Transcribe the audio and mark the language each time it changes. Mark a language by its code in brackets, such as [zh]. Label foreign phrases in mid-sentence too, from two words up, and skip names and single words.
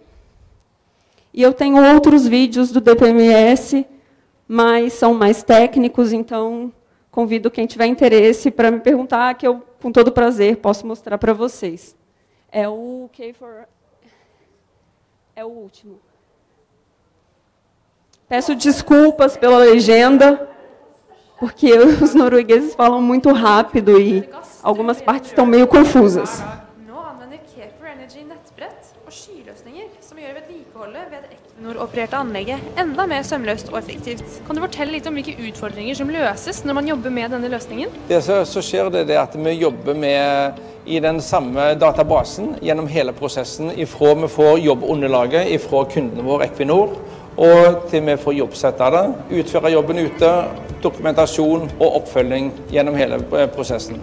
[pt] E eu tenho outros vídeos do DPMS, mas são mais técnicos, então convido quem tiver interesse para me perguntar, que eu, com todo prazer, posso mostrar para vocês. É o K4... É o último. Peço desculpas pela legenda, porque os noruegueses falam muito rápido e algumas partes estão meio confusas. [no] Equinor-opererte anlegget enda mer sømløst og effektivt. Kan du fortelle litt om hvilke utfordringer som løses når man jobber med denne løsningen? Så skjer det at vi jobber med i den samme databasen gjennom hele prosessen, ifra vi får jobbunderlaget ifra kunden vår Equinor, og til vi får jobbsette det, utføre jobben ute, dokumentasjon og oppfølging gjennom hele prosessen.